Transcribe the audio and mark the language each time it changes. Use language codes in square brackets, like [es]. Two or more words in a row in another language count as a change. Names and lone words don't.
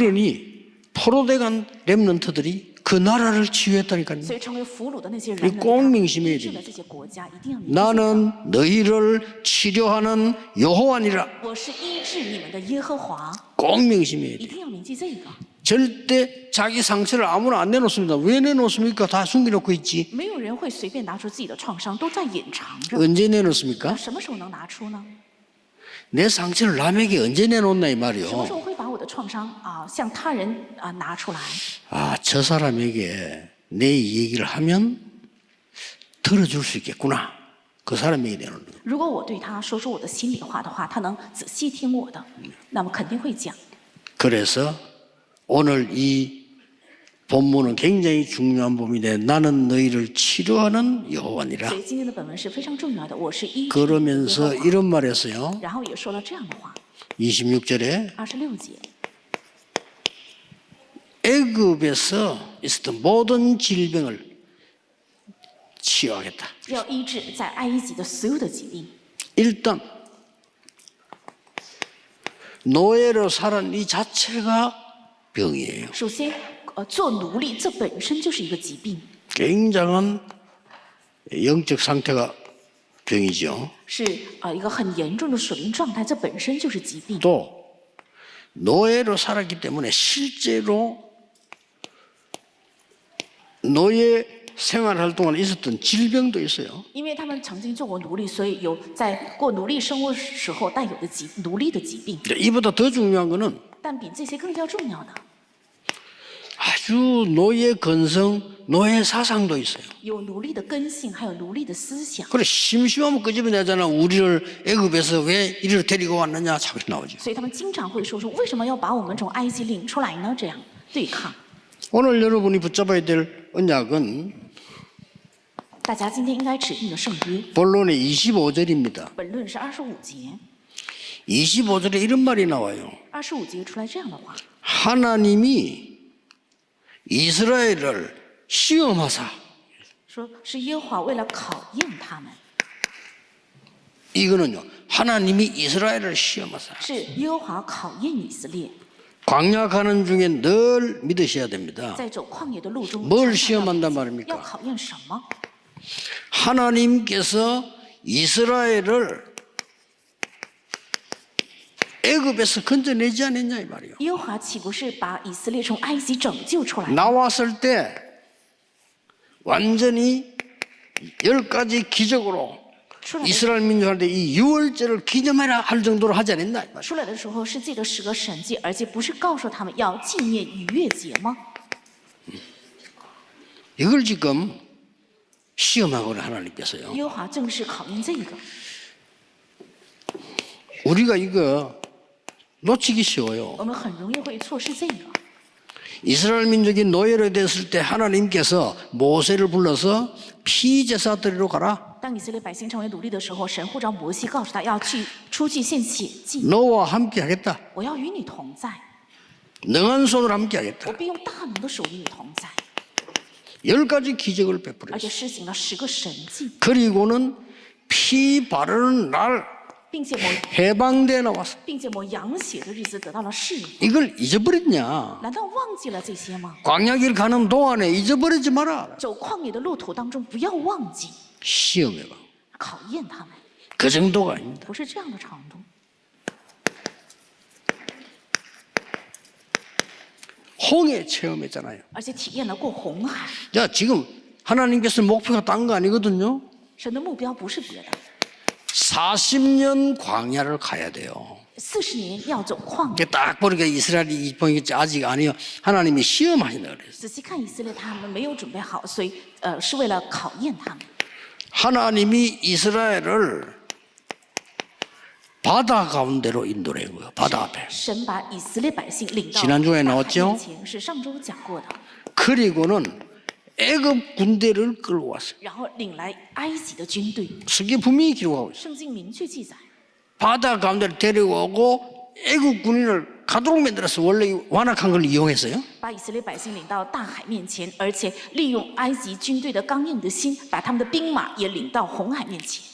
[ko] 그러니 포로돼간 렘넌트들이 그 나라를 치유했다니까요. [zh] 所以成为俘虏的那些人 [ko] 우리 [zh] 们， [ko] 꼭 [zh] 他 [ko] 명심해야 [zh] 医治了 [ko] 돼요. [zh] 这些国家，一定要铭记。 [ko] 나는 너희를 치료하는 여호와니라. [zh] 我是医治你们的耶和华， [ko] 꼭 명심해야 [zh] 一 [ko] 돼요. [zh] 定要铭记这个。 [ko] 절대 자기 상처를 아무나 안 내놓습니다. 왜 내놓습니까? 다 숨겨놓고 있지. [zh] 没有人会随便拿出自己的创伤，都在隐藏着。 [ko] 언제 내놓습니까? [zh] 那什么时候能拿出呢？ [ko] 내 상처를 남에게 언제 내놓나 이 [zh] 什么时 [ko] 말이요. [zh] 候会把我的创伤向他人拿出来？ [ko] 아, 저 사람에게 내 얘기를 하면 들어줄 수 있겠구나. 그 사람에게 내놓는 거예요. [zh] 如果我对他说出我的心里话的话，他能仔细听我的，那么肯定会讲。 [ko] 그래서 오늘 이 본문은 굉장히 중요한 본문인데 나는 너희를 치료하는 여호와니라. [zh] 所以今天的本文是非常重要的，我是医治 [ko] 그러면서 [zh] 耶和华 [ko] 이런 말 했어요. [zh] 然后也说了这样的话， [ko] 26절에 [zh] 26节， [ko] 애굽에서 있었던 모든 질병을 치유하겠다. [zh] 要医治在埃及的所有的疾病。 [ko] 일단 노예로 살은 이 자체가 병이에요. [zh] 首先，做奴隶这本身就是一个疾病， [ko] 굉장한 영적 상태가 병이죠. [zh] 是一个很严重的属灵状态，这本身就是疾病。 [ko] 또 노예로 살았기 때문에 실제로 노예 생활할 동안 있었던 질병도 있어요. [zh] 因为他们曾经做过奴隶，所以有在过奴隶生活时候带有的奴隶的疾病。 [ko] 이보다 더 중요한 거는 [zh] 但比这些更加重要的， [ko] 아주 노예 근성, 노예 사상도 있어요. [zh] 有奴隶的根性，还有奴隶的思想。 [ko] 그래 심심하면 끄집어내잖아. 우리를 애굽에서 왜 이리로 데리고 왔느냐 자꾸 나오죠. [zh] 所以他们经常会说为什么要把我们从埃及领出来呢？这样对抗。 [ko] 오늘 여러분이 붙잡아야 될 언약은 [zh] 大家今天应该指定的圣约， [ko] 본론의 25절입니다. [zh] 本论是25节， [ko] 25절에 이런 말이 나와요. [zh] 25 节出来这样的话， [ko] 하나님이 이스라엘을 시험하사. [zh] 说是耶和华为了考验他们， [ko] 이거는요. 하나님이 이스라엘을 시험하사. [zh] 是耶和华考验以色列， [ko] 광야 가는 중에 늘 믿으셔야 됩니다. [zh] 在走旷野的路中， [ko] 뭘 [zh] 常常 [ko] 시험한단 [zh] 要 [ko] 말입니까? [zh] 考验什么？ [ko] 하나님께서 이스라엘을 애굽에서 건져내지 않았냐 이 말이에요. [zh] 耶和华岂不是把以色列从埃及拯救出来？ [ko] 나왔을 때 완전히 10가지 기적으로 [zh] 出来的 [ko] 이스라엘 민족한테 이 유월절을 기념해라 할 정도로 하지 않았나 이 말이에요. [zh] 出来的时候是借着10个神迹，而且不是告诉他们要纪念逾越节吗？ [ko] 이걸 지금 시험하고는 하나님께서요. [zh] 耶和华正是考验这个， [ko] 우리가 이거 놓치기 쉬워요. [zh] 我们很容易会错失这个。 [ko] 이스라엘 민족이 노예로 됐을 때 하나님께서 모세를 불러서 피제사 드리러 가라. [zh] 当以色列百姓成为奴隶的时候，神呼召摩西，告诉他要出去献血祭， [ko] 너와 함께 하겠다. [zh] 我要与你同在， [ko] 능한 손으로 함께 [zh] 我 [ko] 하겠다. [zh] 必用大能的手与你同在， [ko] 10가지 기적을 [zh] 而且 [ko] 베풀었어요. [zh] 施行了10个神迹， [ko] 그리고는 피 바르는 날 [zh] 并且 [ko] 해방돼 나왔어. [zh] 抹羊血的日子得到了释放。 [ko] 이걸 잊어버렸냐? [zh] 难道忘记了这些吗？ [ko] 광야길 가는 동안에 잊어버리지 마라. [zh] 走旷野的路途当中，不要忘记 [ko] 시험해봐. [zh] 考验他们， [ko] 그 정도가 아닙니다. [zh] 不是这样的程度。 [ko] 홍해 체험했잖아요. [zh] 而且体验了过红海， [ko] 야, 지금 하나님께서 목표가 딴 거 아니거든요. [zh] 神的目标不是别的， [ko] 40년 광야를 가야 돼요. [zh] 40 年要走旷野。 [ko] 딱 보니까 이스라엘이 아직 아니요. 하나님이 시험하신다 그랬어요. [zh] 仔细看以色列，他们没有准备好，所以是为了考验他们。 [ko] 하나님이 이스라엘을 바다 가운데로 인도한 거예요. 바다 앞에. [zh] 神把以色列百姓领到 [ko] 지난주에 [zh] 大海 [ko] 나왔죠? [zh] 面前，是上周讲过的。 [ko] 그리고는 애굽 군대를 끌어왔어요. [zh] 然后领来埃及的军队。 [ko] 성경에 분명히 기록하고 있어요. [zh] 圣经明确记载， [ko] 바다 가운데를 데려오고 애굽 군인을 가도록 만들어서 원래 완악한 걸 이용했어요. [zh] 把以色列百姓领到大海面前，而且利用埃及军队的刚硬的心，把他们的兵马也领到红海面前。